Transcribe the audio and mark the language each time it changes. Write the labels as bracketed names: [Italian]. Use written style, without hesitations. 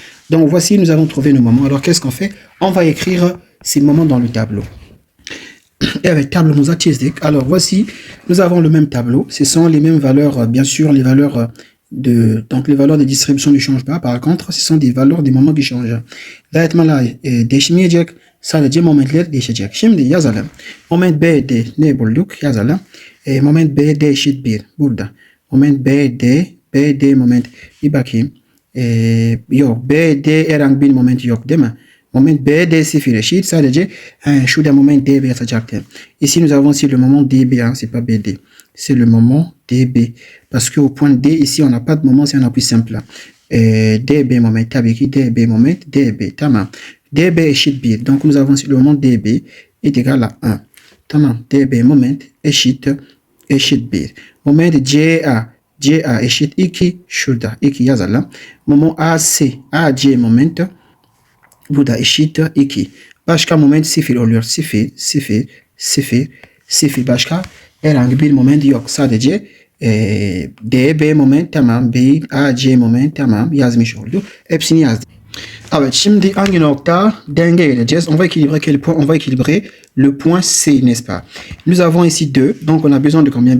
[French] Donc voici, nous avons trouvé nos moments. Alors qu'est-ce qu'on fait? On va écrire ces moments dans le tableau. Et avec tableau nous artistique. Alors voici, nous avons le même tableau. Ce sont les mêmes valeurs, bien sûr, les valeurs donc les valeurs de distribution ne changent pas. Par contre, ce sont des valeurs des moments qui changent. Directement là, [Turkish] déchimiyecek, sadece momentler değişecek. Şimdi yazalım. Moment BD ne bulduk? Yazalım. Moment BD eşit 1 burada. Moment BD moment. Bir bakayım. Yok, BD herhangi bir moment yok değil mi? Moment BD sıfır eşit. Sadece şurada moment DB yazacaktı. [French] Ici nous avons aussi le moment DB, hein, c'est pas BD. C'est le moment DB. Parce qu'au point D, ici, on n'a pas de moment, c'est un appui simple. [Turkish] DB moment, tabii ki DB moment, DB, tamam. DB eşit 1. [French] Donc, nous avons le moment DB est égal à 1. [Turkish] Tamam. DB moment eşit 1. Moment CA eşit 2. Şurada 2 yazalım. Moment AC moment burada eşit 2. Başka moment 0 oluyor. 0. Başka herhangi bir moment yok. Sadece DB moment tamam. AC moment tamam. Yazmış olduk. Hepsini yazdık. Evet, şimdi hangi nokta denge geleceğiz? [French] On va équilibrer quel point? On va équilibrer le point C, n'est-ce pas? Nous avons ici 2. Donc on a besoin de combien?